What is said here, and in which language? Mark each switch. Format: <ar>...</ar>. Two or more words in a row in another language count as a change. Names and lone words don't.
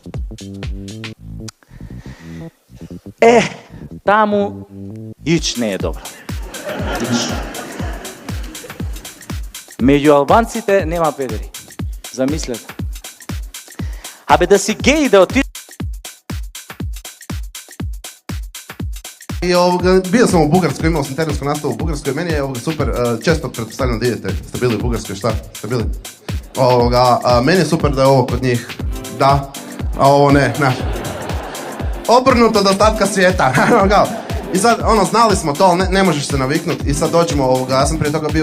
<mk>Таму ич не е добро. Меѓу албанците нема педери. Замислете. Абе да си геј да отидеш.</mk> <bs>И био sam u Bugarskoj, imao sam terensku nastavu u Bugarskoj, meni je super, često pretpostavljam da idete, ste bili u Bugarskoj, šta? Ste bili? Meni je super da je ovo kod njih, da, a ovo ne, obrnuto od ostatka svijeta, i sad, znali smo to, ali ne možeš se naviknuti i sad dođemo, ja sam prije toga bio u</bs>